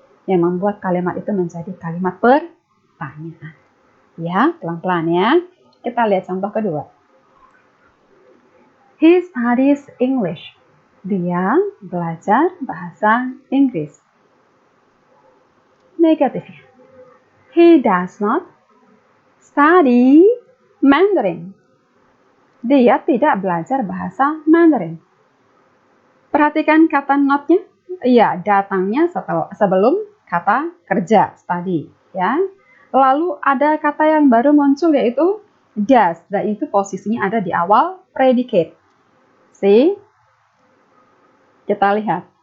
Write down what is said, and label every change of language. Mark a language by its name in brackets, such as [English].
[Indonesian] Yang membuat kalimat itu menjadi kalimat pertanyaan. Ya, pelan-pelan ya. Kita lihat contoh kedua. [English] He studies English. [Indonesian] Dia belajar bahasa Inggris. Negatifnya. [English] He does not study Mandarin. [Indonesian] Dia tidak belajar bahasa Mandarin. Perhatikan kata not-nya. Iya, datangnya sebelum kata kerja, study. Ya. Lalu ada kata yang baru muncul yaitu does. Dan itu posisinya ada di awal predicate. See? Kita lihat.